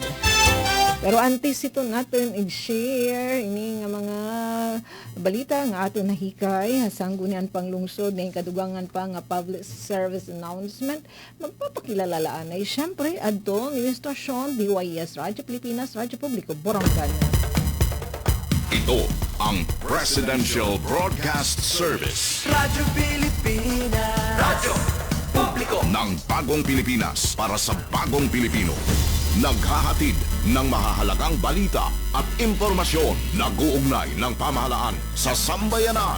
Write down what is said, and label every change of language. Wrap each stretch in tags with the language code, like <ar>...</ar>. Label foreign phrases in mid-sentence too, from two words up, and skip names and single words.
<war>Pero antes ito natin i-share ini nga mga balita nga ato nahikay sanggunian panglungsod na kadugangan pa nga</war> <en>public service announcement</en> <war>magpapakilalalaan ay syempre adto administrasyon DYS Radyo Pilipinas Radyo Publiko Borongan.</war> <tl>Ito ang Presidential Broadcast Service Radyo Pilipinas, Radyo Publiko ng Bagong Pilipinas para sa Bagong Pilipino. Naghahatid ng mahahalagang balita at impormasyon na guugnay ng pamahalaan sa sambayanan.</tl>